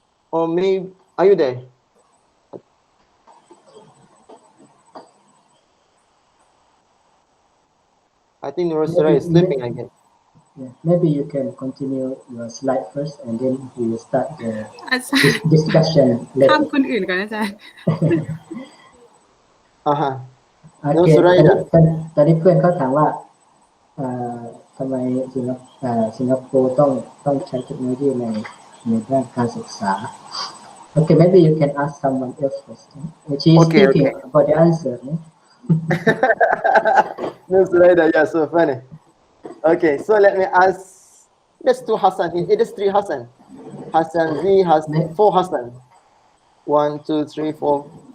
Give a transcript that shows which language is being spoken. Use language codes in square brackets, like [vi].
[en] Or maybe, are you there? I think Nur Suraida is sleeping again. Yeah, maybe you can continue your slide first, and then we will start the [th] อาจารย์ [en] discussion [th] ข้าม [en] later. [th] คนอื่นก่อนอาจารย์ โอเคตอนนี้เพื่อนเขาถามว่าทำไมสิงคโปร์ต้องใช้เทคโนโลยีในด้านการศึกษา [en] Okay, maybe you can ask someone else first. She is thinking about the answer. No, Suraida, yeah, so funny. Okay, so let me ask. There's two Hassan. There's three Hassan. Hassan Z has four Hassan. 1, 2, 3, 4.